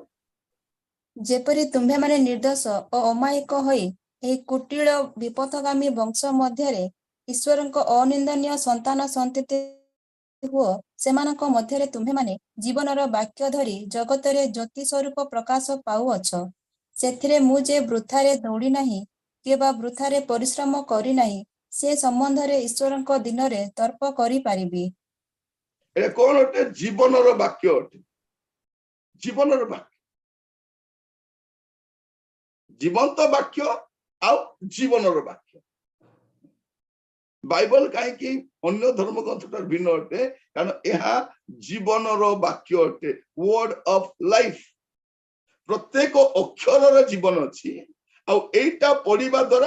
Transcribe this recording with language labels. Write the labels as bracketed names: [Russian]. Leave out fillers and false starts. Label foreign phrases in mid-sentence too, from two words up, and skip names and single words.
[Odia] ଯେପରି ତୁମ୍ଭେମାନେ ନିର୍ଦ୍ଦୋଷ ଓ ଅମାୟିକ ହୋଇ ଏହି କୁଟିଳ ବିପଥଗାମୀ ବଂଶ ମଧ୍ୟରେ ଈଶ୍ୱରଙ୍କ ଅନିନ୍ଦନୀୟ ସନ୍ତାନ ସନ୍ତତି ହୁଅ ସେମାନଙ୍କ ମଧ୍ୟରେ ତୁମ୍ଭେମାନେ ଜୀବନର ବାକ୍ୟ ଧରି ଜଗତରେ ଜ୍ୟୋତି ସ୍ୱରୂପ ପ୍ରକାଶ ପାଉଅଛ ସେଥିରେ ମୁଁ ଯେ ବୃଥାରେ ଦୌଡ଼ି ନାହିଁ କିମ୍ବା ବୃଥାରେ ପରିଶ୍ରମ କରି ନାହିଁ ସେ ସମ୍ବନ୍ଧରେ ଈଶ୍ୱରଙ୍କ ଦିନରେ ତର୍କ କରିପାରିବି ଏଇଟା କୋଉ ଅଟେ ଜୀବନର ବାକ୍ୟ ଅଟେ ଜୀବନର ବାକ୍ୟ ଜୀବନ୍ତ ବାକ୍ୟ ଆଉ ଜୀବନର ବାକ୍ୟ ବାଇବଲ କାହିଁକି ଅନ୍ୟ ଧର୍ମଗ୍ରନ୍ଥଠାରୁ ଭିନ୍ନ ଅଟେ କାରଣ ଏହା ଜୀବନର ବାକ୍ୟ ଅଟେ [English] word of life [Odia] ପ୍ରତ୍ୟେକ ଅକ୍ଷରର ଜୀବନ ଅଛି ଆଉ ଏଇଟା ପଢିବା ଦ୍ୱାରା